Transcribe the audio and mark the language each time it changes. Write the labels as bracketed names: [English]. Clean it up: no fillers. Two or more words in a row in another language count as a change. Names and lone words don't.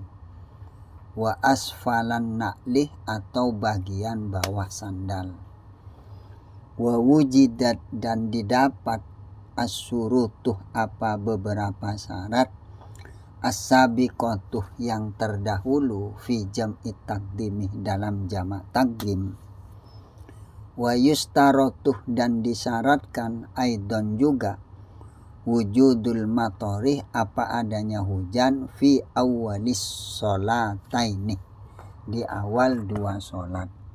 [Arabic] وأسفل نعله [Indonesian] atau bagian bawah sandal, [Arabic] ووجدت dan [Indonesian] didapat asyurutuh apa beberapa syarat, as-sabiqatuh yang terdahulu [Arabic] في جمع التقديم [Indonesian] dalam jamak taqdim, [Arabic] ويشترط [Indonesian] dan disyaratkan aidan juga [Arabic] وجود المطر [Indonesian] apa adanya hujan [Arabic] في أول الصلاتين [Indonesian] di awal 2 sholat.